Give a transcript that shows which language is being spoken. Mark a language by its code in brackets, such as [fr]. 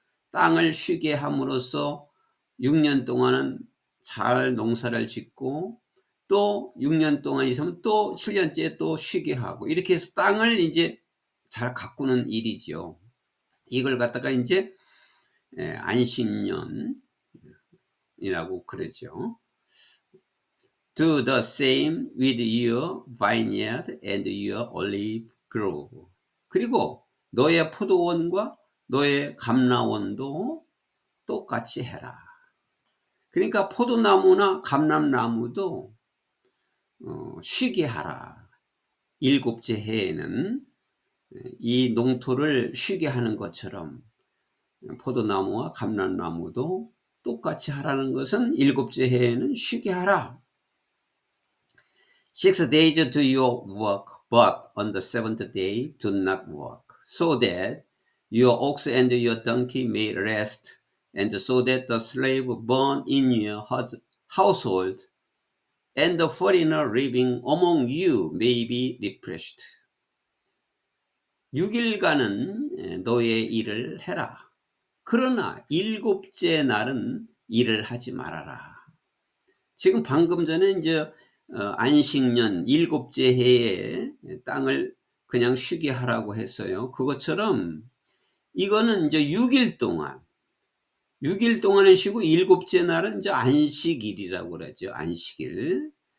[ko] 땅을 쉬게 함으로써 6년 동안은 잘 농사를 짓고, 또 6년 동안 있으면 또 7년째 또 쉬게 하고, 이렇게 해서 땅을 이제 잘 가꾸는 일이죠. 이걸 갖다가 이제 안식년이라고 그러죠. [en] Do the same with your vineyard and your olive grove. [ko] 그리고 너의 포도원과 너의 감나원도 똑같이 해라. 그러니까 포도나무나 감람나무도 쉬게 하라. 일곱째 해에는 이 농토를 쉬게 하는 것처럼 포도나무와 감람나무도 똑같이 하라는 것은 일곱째 해에는 쉬게 하라. [en] 6 days do your work, but on the seventh day do not work, so that your ox and your donkey may rest, and so that the slave born in your household and the foreigner living among you may be refreshed. [ko] 6일간은 너의 일을 해라. 그러나 일곱째 날은 일을 하지 말아라. 지금 방금 전에 이제 안식년 일곱째 해에 땅을 그냥 쉬게 하라고 했어요. 그것처럼 이거는 이제 6일 동안은 쉬고 일곱째 날은 이제 안식일이라고 그러죠. 안식일.